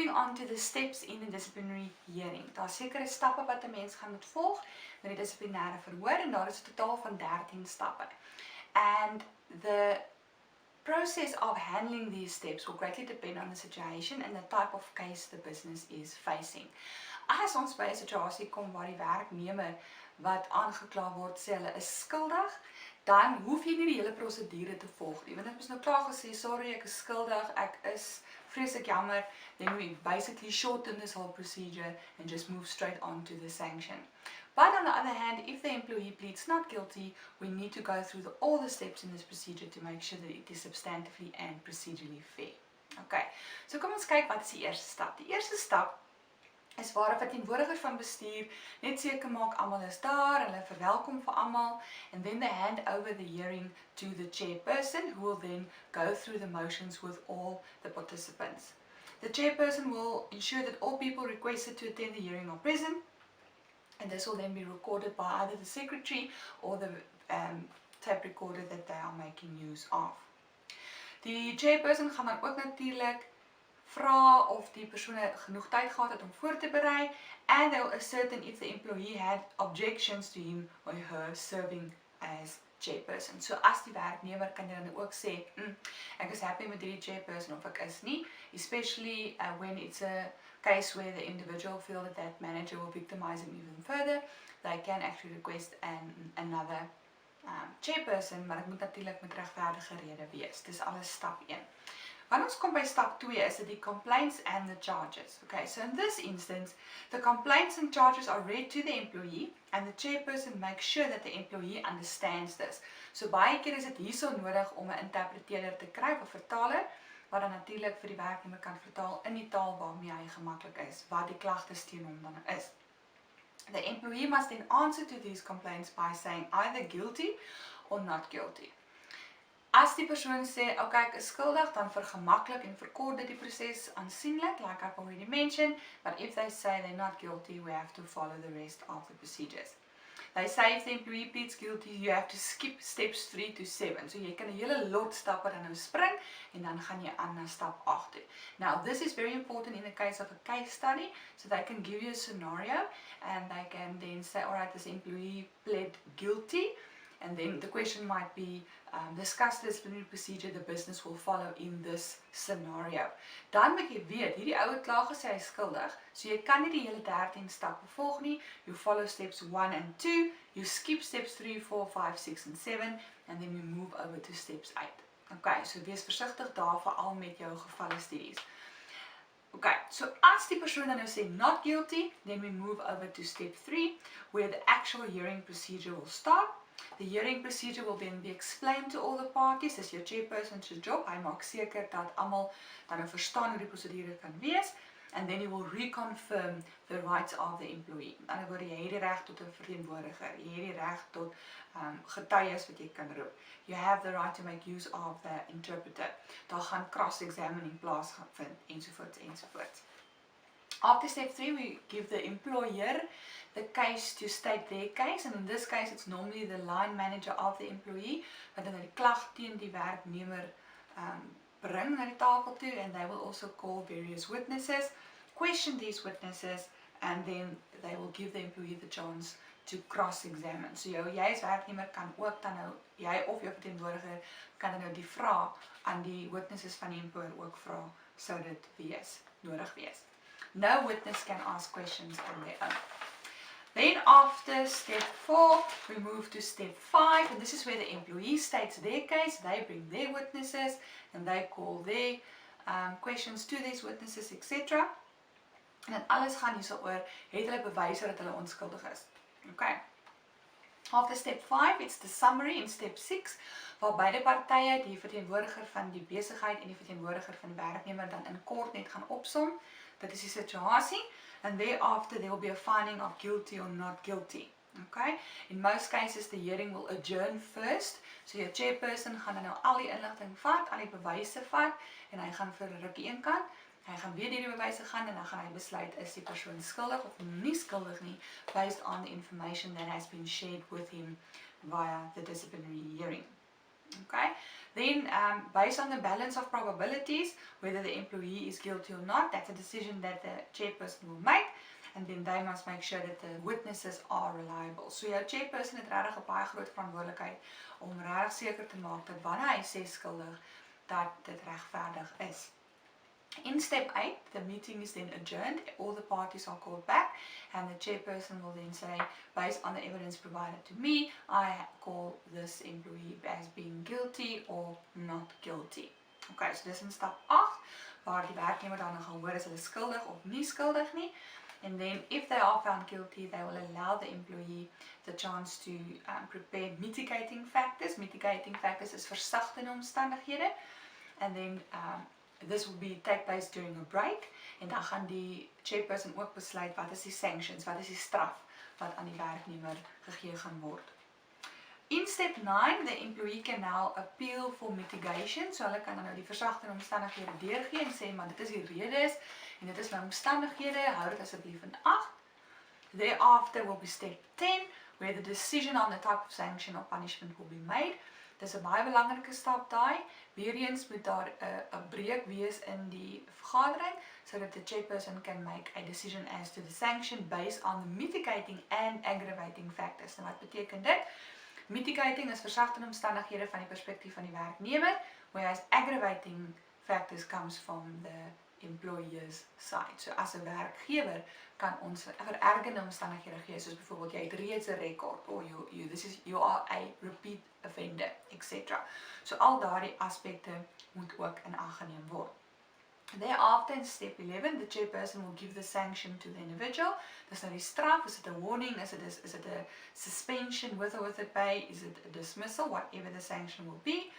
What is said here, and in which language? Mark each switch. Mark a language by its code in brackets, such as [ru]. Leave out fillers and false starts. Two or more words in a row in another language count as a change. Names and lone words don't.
[en] on to the steps in a disciplinary hearing. [af] Daar is sekere stappe wat 'n mens gaan moet volg met die dissiplinêre verhoor en daar is 'n totaal van 13 stappe. [en] And the process of handling these steps will greatly depend on the situation and the type of case the business is facing. [af] As ons by 'n situasie kom waar die werknemer wat aangekla word sê hulle is skuldig, dan hoef jy nie die hele prosedure te volg nie. Want dit is nou klaar gesê, sorry, ek is skuldig, ek is vreeslik jammer, [en] then we basically shorten this whole procedure and just move straight on to the sanction. But on the other hand, if the employee pleads not guilty, we need to go through all the steps in this procedure to make sure that it is substantively and procedurally fair. [af] Okay, so kom ons kyk wat is die eerste stap. Die eerste stap is waar 'n verteenwoordiger van bestuur net seker maak almal is daar, hulle verwelkom vir almal, [en] and then they hand over the hearing to the chairperson, who will then go through the motions with all the participants. The chairperson will ensure that all people requested to attend the hearing are present, and this will then be recorded by either the secretary or the tape recorder that they are making use of. [af] Die chairperson gaan dan ook natuurlik vra of die persone genoeg tyd gehad het om voor te berei, [en] and they will ascertain if the employee had objections to him or her serving as chairperson. [af] So as die werknemer kan jy dan ook sê, ek is happy met die chairperson of ek is nie, [en] especially when it's a case where the individual feel that that manager will victimize him even further, they can actually request another chairperson, [af] maar dit moet natuurlik met regverdige rede wees. Dis alles stap 1. Wanneer ons kom by stap 2 is dit die [en] complaints and the charges. Okay, so in this instance, the complaints and charges are read to the employee and the chairperson makes sure that the employee understands this. [af] So baie keer is dit hierso nodig om 'n interpreteerder te kry of 'n vertaler, wat dan natuurlik vir die werknemer kan vertaal in die taal waarmee hy gemaklik is, wat die klagtes teen hom dan is. [en] The employee must then answer to these complaints by saying either guilty or not guilty. [af] As die persoon sê, okay, ek is skuldig, dan vergemaklik en verkort dit die proses aansienlik, [en] like I've already mentioned, but if they say they're not guilty, we have to follow the rest of the procedures. They say if the employee pleads guilty, you have to skip steps 3 to 7. [af] So jy kan 'n hele lot stappe dan nou spring en dan gaan jy aan na stap 8 toe. [en] Now this is very important in the case of a case study, so they can give you a scenario and they can then say, alright, this employee pled guilty, and then the question might be, discuss the disciplinary procedure the business will follow in this scenario. [af] Dan moet jy weet, hierdie ou het klaar gesê hy is skuldig, so jy kan nie die hele 13 stappe volg nie. [en] You follow steps 1 and 2, you skip steps 3, 4, 5, 6 and 7, and then you move over to steps 8. [af] Okay, so wees versigtig daar veral met jou gevalle studies. Okay, so as die persoon dan nou sê [en] not guilty, then we move over to step 3, where the actual hearing procedure will start. The hearing procedure will then be explained to all the parties. [af] Dis jou chairperson's job. Hy maak seker dat almal dan nou verstaan hoe die prosedure kan wees, [en] and then he will reconfirm the rights of the employee. [af] Aan die ander word jy het die reg tot 'n verteenwoordiger, jy het die reg tot getuies wat jy kan roep. [en] You have the right to make use of the interpreter. [af] Daar gaan cross-examining plaasvind, ensovoorts ensovoorts. [en] After step 3, we give the employer the case to state their case, and in this case it's normally the line manager of the employee [af] wat dan die klag teen die werknemer bring na die tafel toe, [en] and they will also call various witnesses, question these witnesses, and then they will give the employee the chance to cross-examine. [af] So jy as werknemer kan ook dan nou, jy of jou verteenwoordiger kan dan nou die vraag aan die witnesses van die employer ook vra, sou dit nodig wees. [en] No witness can ask questions on their own. Then after step 4, we move to step 5, and this is where the employee states their case, they bring their witnesses, and they call their questions to these witnesses, etc. [af] En dan alles gaan hierso oor, het hulle bewyse dat hulle onskuldig is. [en] Okay. After step 5, it's the summary in step 6, [af] waar beide partye, die verteenwoordiger van die besigheid en die verteenwoordiger van die werknemer dan in kort net gaan opsom. Dit is die situasie, [en] and thereafter there will be a finding of guilty or not guilty. Okay? In most cases the hearing will adjourn first, so your chairperson [af] gaan dan nou al die inligting vat, al die bewyse vat, en hy gaan vir 'n rukkie een kant, hy gaan weer deur die bewyse gaan en dan gaan hy besluit is die persoon skuldig of nie skuldig nie, [en] based on the information that has been shared with him via the disciplinary hearing. Okay, then based on the balance of probabilities, whether the employee is guilty or not, that's a decision that the chairperson will make, and then they must make sure that the witnesses are reliable. [af] So jou chairperson het regtig 'n baie groot verantwoordelikheid om regtig seker te maak dat wanneer hy sê skuldig, dat dit regverdig is. [en] In step 8, the meeting is then adjourned, all the parties are called back, and the chairperson will then say, based on the evidence provided to me, I call this employee as being guilty or not guilty. [af] Okay, so dis in stap 8, waar die werknemer dan gaan hoor is hulle skuldig of nie skuldig nie. [en] And then if they are found guilty, they will allow the employee the chance to prepare mitigating factors. Mitigating factors [af] is versagtende omstandighede. [en] And then this will take place during a break. [af] En dan gaan die chairperson ook besluit wat is die sanctions, wat is die straf wat aan die werknemer gegee gaan word. [en] In step 9, the employee can now appeal for mitigation. [af] So hulle kan dan nou die versagtende omstandighede deurgee en sê, maar dit is die redes en dit is my omstandighede, hou dit asseblief in ag. [en] Thereafter will be step 10, where the decision on the type of sanction or punishment will be made. [af] Dis 'n baie belangrike stap daai. Weer eens moet daar 'n breek wees in die vergadering, [en] so that the chairperson can make a decision as to the sanction based on the mitigating and aggravating factors. [af] En wat beteken dit? Mitigating is versagtende omstandighede van die perspektief van die werknemer, [en] whereas aggravating factors comes from the employer's side. [af] So as 'n werkgewer kan ons verergende omstandighede gee, soos byvoorbeeld jy het reeds 'n rekord, [en] or you are a repeat offender, etc. [af] So al daardie aspekte moet ook in ag geneem word. [en] Thereafter, in step 11, the chairperson will give the sanction to the individual. [af] Dis nou die straf, [en] is it a warning, is it a suspension with or without pay, is it a dismissal, whatever the sanction will be.